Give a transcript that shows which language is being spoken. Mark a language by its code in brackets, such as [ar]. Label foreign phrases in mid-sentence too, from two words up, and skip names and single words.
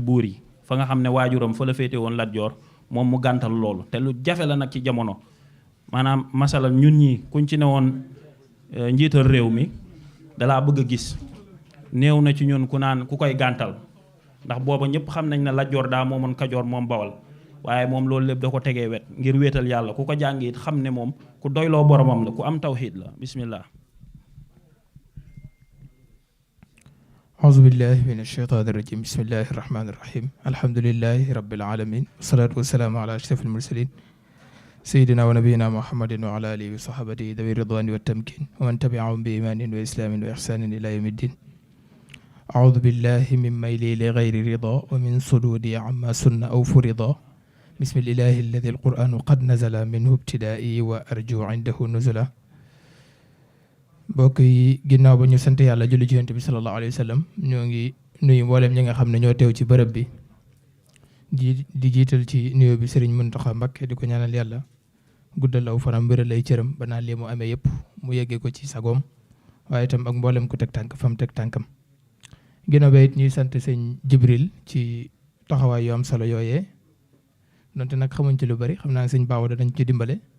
[wo] buur yi fa nga xam ne waajuram fa la féete woon Lat Joor moom mu gàntal loolu te lu jafe la nag ci jamono maanaam masala ñun ñi kuñ ci ne woon njiital réew mi dalaa bëgg a gis néew na ci ñun ku koy gàntal ndax booba ñëpp xam nañ ne Lat Joor daa moomoon Kajoor moom Bawal waaye moom loolu lépp da ko tegee wet ngir wéetal yàlla ku ko jàng it xam ne moom ku doyloo boromam la ku am tawxiid la bismillah [ar] أعوذ بالله من الشيطان الرجيم بسم الله الرحمن الرحيم الحمد لله رب العالمين والصلاة والسلام على أشرف المرسلين سيدنا ونبينا محمد وعلى آله وصحبه ذوي الرضوان والتمكين ومن تبعهم بإيمان وإسلام وإحسان إلى يوم الدين أعوذ بالله من ميلي لغير رضا ومن صدودي عما سن أو فرضا بسم الإله الذي القرآن قد نزل منه ابتدائي وأرجو عنده نزلا [wo] mbokk yi ginnaaw ba ñu sant yàlla julli ci yonent bi [ar] صلى الله عليه وسلم [wo] ñoo ngi nuyu mboolem ñi nga xam ne ñoo teew ci bërëb bi di jiital ci nuyoo bi Serigne Mountakha Mbacké di ko ñaanal yàlla guddal aw fanam wéral ay cëram ba naa lii mu amee yëpp mu yeggee ko ci sagoom waaye itam ak mboolem ku teg tànk fam teg tànkam ginnaaw ba it ñuy sant sëñ Jibril ci taxawaay yu am solo yooyee donte nag xamuñ ci lu bari xam naa sëñ Baaw danañ ci dimbale